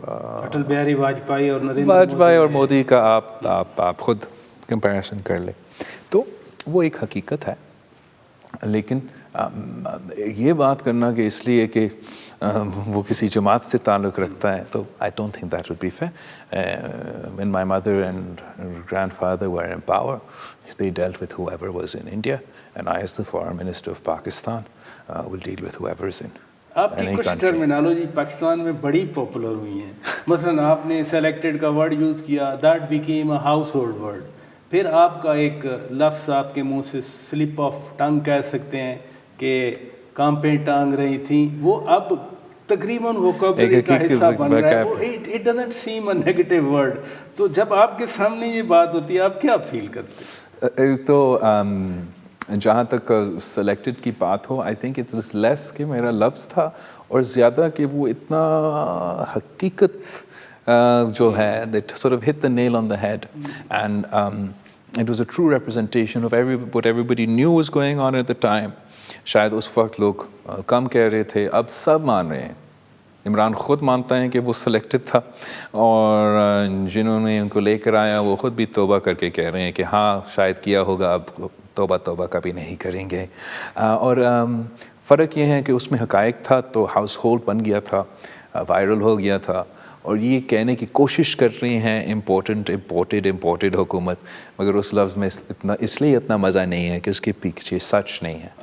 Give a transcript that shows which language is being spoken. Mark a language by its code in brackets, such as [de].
[ur] اٹل بہاری واجپئی اور مودی کا آپ خود کمپیریزن کر لیں تو وہ ایک حقیقت ہے. لیکن یہ بات کرنا کہ اس لیے کہ وہ کسی جماعت سے تعلق رکھتا ہے, تو [en] I don't think that would be fair. When my mother and grandfather were in power, they dealt with whoever was in India, and I as the foreign minister of Pakistan will deal with whoever is in. [ur] آپ کی کچھ terminology Pakistan میں بڑی popular ہوئی ہیں. مثلا آپ نے سلیکٹڈ کا ورڈ یوز کیا, [en] That became a household word. [ur] پھر آپ کا ایک لفظ آپ کے منہ سے سلپ آف ٹنگ کہہ سکتے ہیں کہ کانپیں ٹانگ رہی تھیں, وہ اب تقریباً ووکیبلری کا حصہ بن رہا ہے. وہ [en] It doesn't seem a negative word. [ur] تو جب آپ کے سامنے یہ بات ہوتی ہے آپ کیا فیل کرتے ہیں؟ تو جہاں تک سلیکٹڈ کی بات ہو, [en] I think it's less [ur] کہ میرا لفظ تھا, اور زیادہ کہ وہ اتنا حقیقت جو ہے [en] that sort of hit the nail on the head, and it was a true representation of what everybody knew was going on at the time. [ur] شاید اس وقت لوگ کم کہہ رہے تھے, اب سب مان رہے ہیں. عمران خود مانتا ہے کہ وہ سلیکٹڈ تھا, اور جنہوں نے ان کو لے کر آیا وہ خود بھی توبہ کر کے کہہ رہے ہیں کہ ہاں شاید کیا ہوگا, اب توبہ کبھی نہیں کریں گے. اور فرق یہ ہے کہ اس میں حقائق تھا تو ہاؤس ہولڈ بن گیا تھا, وائرل ہو گیا تھا, اور یہ کہنے کی کوشش کر رہی ہیں امپورٹڈ حکومت, مگر اس لفظ میں اس لیے اتنا مزہ نہیں ہے کہ اس کے پیچھے سچ نہیں ہے.